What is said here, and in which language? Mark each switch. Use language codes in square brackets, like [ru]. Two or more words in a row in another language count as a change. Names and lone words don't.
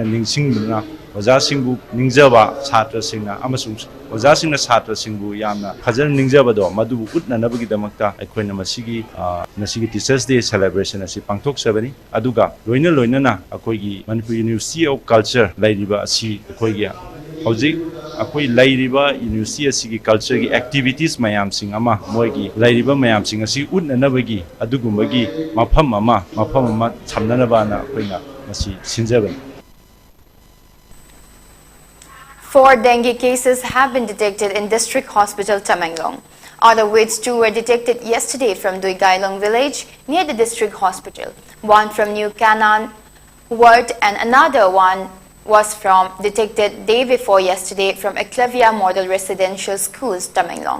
[mni] ningsingduna oja singbu ningjaba chhatra singna amasung oja singna chhatra singbu yamna phajan ningjaba do madubu utnanabagi damakta aikoina masigi nasigi [en] Teachers Day celebration [mni] asi pangthok sabani aduga loina na akoigi Manipur University of Culture lairiba asi akoigi Hojik akoi lairiba university asigi culture gi activities mayam sing ama moigi lairiba mayam sing asi utnanabagi adugumbagi mafam ama chamnanaba na koina masi sinjaban. [en] 4 dengue cases have been detected in District Hospital Tamenglong, out of which 2 were detected yesterday from Duigailong village near the district hospital, 1 from New Canaan ward and another one was detected day before yesterday from Eclavia Model Residential Schools, Tamenglong.